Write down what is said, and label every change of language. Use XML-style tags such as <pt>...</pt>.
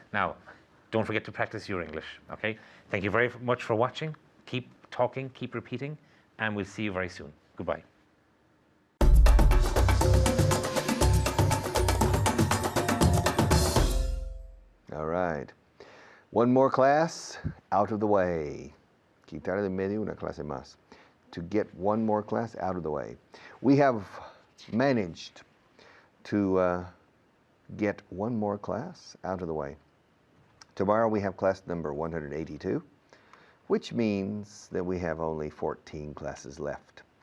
<en>Now, don't forget to practice your English. Okay. Thank you very much for watching. Keep talking, keep repeating, and we'll see you very soon. Goodbye. All right. One more class out of the way.</en> <es>Quitar de medio una clase más.</es> <en>To get one more class out of the way. We have managed to get one more class out of the way. Tomorrow we have class number 182, which means that we have only 14 classes left.</en>